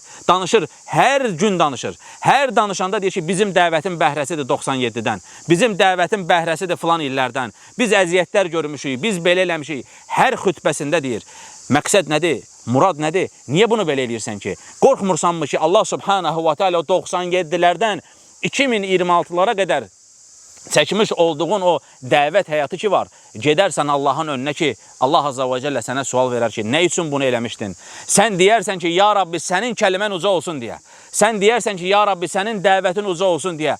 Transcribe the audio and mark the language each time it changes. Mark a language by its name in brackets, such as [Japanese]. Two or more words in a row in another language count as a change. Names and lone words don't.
[Azerbaijani] Danışır, hər gün danışır. Hər danışanda deyir ki, bizim dəvətin bəhrəsidir 97-dən. Bizim dəvətin bəhrəsidir filan illərdən. Biz əziyyətlər görmüşük, biz belə eləmişik. Hər xütbəsində deyir. Məqsəd nədir? Murad nədir? Niyə bunu belə eləyirsən ki? Qorxmursanmı ki, Allah [Arabic] سبحانه وتعالى [Azerbaijani] 97-lərdən 2026-lara qədər çəkmiş olduğun o dəvət həyatı ki var, gedərsən Allahın önünə ki, Allah [Arabic] عز وجل [Azerbaijani] sənə sual verər ki, nə üçün bunu eləmişdin? Sən deyərsən ki, [Arabic] يا ربي, [Azerbaijani] sənin kəlimən uca olsun deyə. Sən deyərsən ki, [Arabic] يا ربي, [Azerbaijani] sənin dəvətin uca olsun deyə.